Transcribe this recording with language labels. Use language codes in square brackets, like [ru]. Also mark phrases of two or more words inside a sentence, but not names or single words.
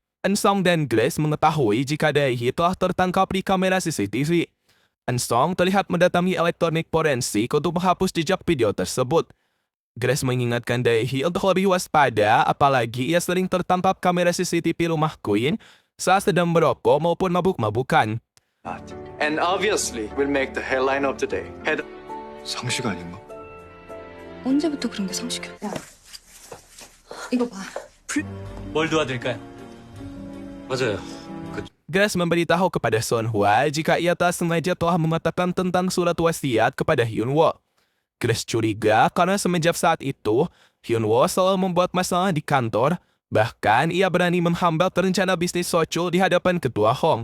[id] Ensong dan Grace mengetahui jika Dae-hee telah tertangkap di kamera CCTV. Ensong terlihat mendatangi elektronik forensik untuk menghapus jejak video tersebut. Grace mengingatkan Dae-hee untuk lebih waspada, apalagi ia sering tertangkap kamera CCTV rumah Queen saat sedang merokok maupun mabuk-mabukan. [en] And obviously will make the headline of the day. [ko] 상식 아닌가? 언제부터 그런 게 상식이야? 이거 봐. 뭘 도와드릴까요? 맞아요. [id] Grace memberitahu kepada Son Hwa jika ia tak sengaja telah mengatakan tentang surat wasiat kepada Hyun-woo. Grace curiga karena semenjak saat itu, Hyun-woo selalu membuat masalah di kantor, bahkan ia berani menghambat rencana bisnis Sochul di hadapan ketua Hong.